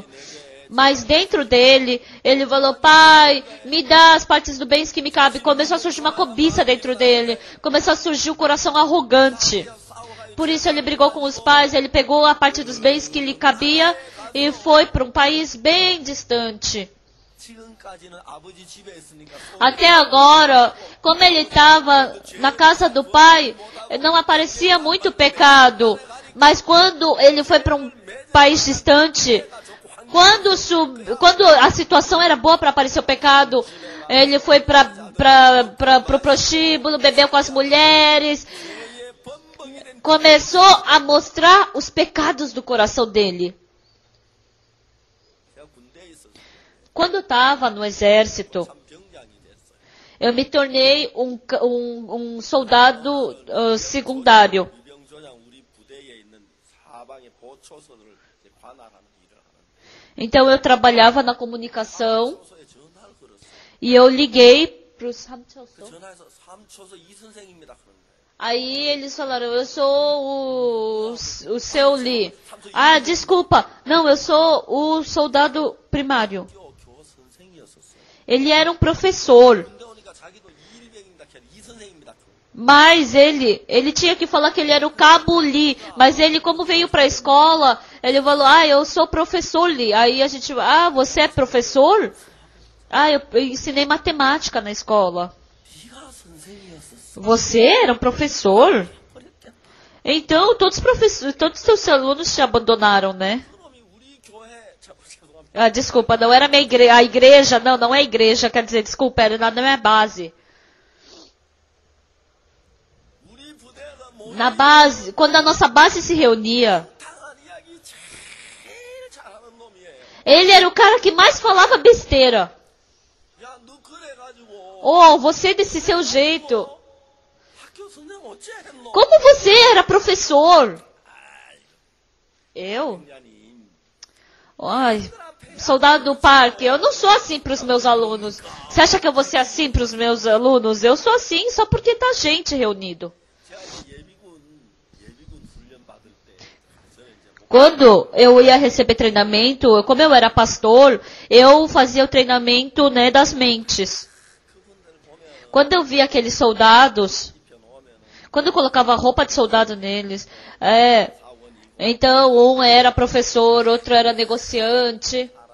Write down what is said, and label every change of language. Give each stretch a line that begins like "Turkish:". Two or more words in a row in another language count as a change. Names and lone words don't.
Portuguese: Mas dentro dele, ele falou, pai, me dá as partes do bens que me cabem. Começou a surgir uma cobiça dentro dele. Começou a surgir um coração arrogante. Por isso ele brigou com os pais, ele pegou a parte dos bens que lhe cabia e foi para um país bem distante.
Korean: 지금까지는 아버지 집에 있으니까
Portuguese: Até agora, como ele estava na casa do pai, não aparecia muito pecado. Mas quando ele foi para um país distante, quando a situação era boa para aparecer o pecado, ele foi para o prostíbulo, bebeu com as mulheres, começou a mostrar os pecados do coração dele.
Korean: 제가 군대에 있었어요.
Portuguese: Quando estava no exército,
Korean: 참 병장이 됐어요.
Portuguese: eu me tornei um soldado secundário.
Korean: 이병조장 우리 부대에 있는 사방의 보초선을 이제 관할하는 일을 하는.
Portuguese: Então eu trabalhava na comunicação
Korean: 초소에 전화를 걸었어요.
Portuguese: e eu liguei para os 삼초소.
Korean: 전화해서 3초소 이 선생입니다. 그런 거예요.
Portuguese: Aí eles falaram, eu sou o seu Lee. Ah, desculpa. Não, eu sou o soldado primário.
Korean: 교 선생이었었어요.
Portuguese: Ele era um professor.
Korean: 군대 오니까 자기도 이일병입니다. 이 선생입니다.
Portuguese: Mas ele tinha que falar que ele era o Cabo Lee. Mas ele, como veio para a escola, ele falou, eu sou professor Lee. Aí a gente, você é professor? Eu ensinei matemática na escola.
Korean: 네가 선생이었었어.
Portuguese: Você era um professor? Então, todos os seus alunos te abandonaram, né?
Korean: 그놈이 우리 교회 죄송합니다.
Portuguese: Desculpa, não era a igreja, não é igreja, quer dizer, desculpa, era na minha base.
Korean: 우리 부대가
Portuguese: Na base, quando a nossa base se reunia,
Korean: 못당한 이야기 제일 잘하는 놈이에요.
Portuguese: ele era o cara que mais falava besteira.
Korean: 야, 너 그래가지고
Portuguese: Oh, você desse seu jeito.
Korean: 학교 선생 어째 했노?
Portuguese: Como você era professor? Eu?
Korean: 병장님,
Portuguese: Ai, soldado do parque, eu não sou assim para os meus alunos. Você acha que eu vou ser assim para os meus alunos? Eu sou assim só porque tá gente reunido.
Korean: 제가 예비군 훈련 받을 때 가서 이제
Portuguese: Quando eu ia receber treinamento, como eu era pastor, eu fazia o treinamento, né, das mentes. Quando eu via aqueles soldados, quando eu colocava roupa de soldado neles, então um era professor, outro era negociante.